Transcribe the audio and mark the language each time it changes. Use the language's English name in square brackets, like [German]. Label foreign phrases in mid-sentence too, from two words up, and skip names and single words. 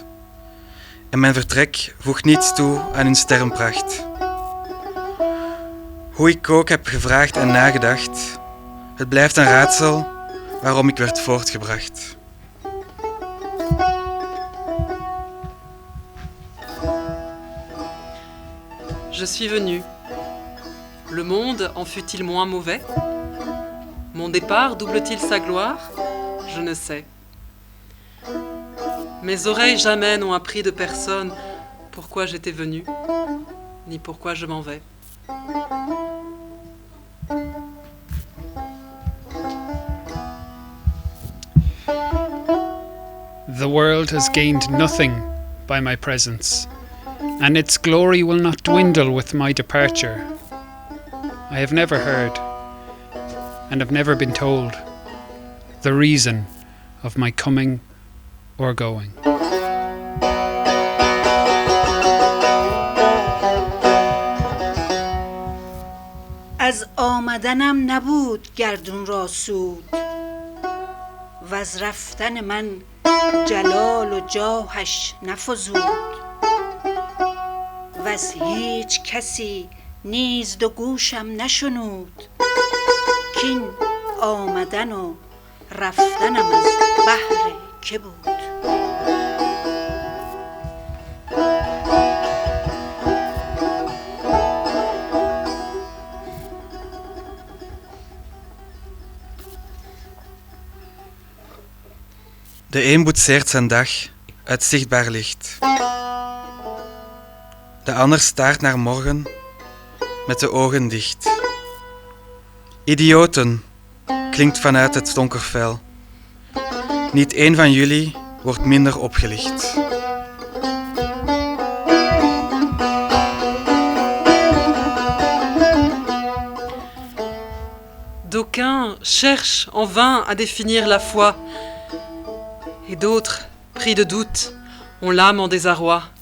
[Dutch] En mijn vertrek voegt niets toe aan hun sterrenpracht. Hoe ik ook heb gevraagd en nagedacht, het blijft een raadsel waarom ik werd voortgebracht. [French] Je suis venu. Le monde en fut-il moins mauvais? Mon départ double-t-il sa gloire? Je ne sais. Mes oreilles jamais n'ont appris de personne pourquoi j'étais venu, ni pourquoi je m'en vais. [English] The world has gained nothing by my presence, and its glory will not dwindle with my departure. I have never heard, and have never been told, the reason of my coming or going. [Persian] از آمدنم نبود گردون را سود و از رفتن من جلال و جاهش نفزود و از هیچ کسی نیز دو گوشم نشنود کین آمدن و رفتنم از بهر که بود. [Dutch] De een boetseert zijn dag uit zichtbaar licht. De ander staart naar morgen met de ogen dicht. Idioten, klinkt vanuit het donkervel. Niet één van jullie wordt minder opgelicht. [French] D'aucuns cherchent en vain à définir la foi, et d'autres, pris de doute, ont l'âme en désarroi.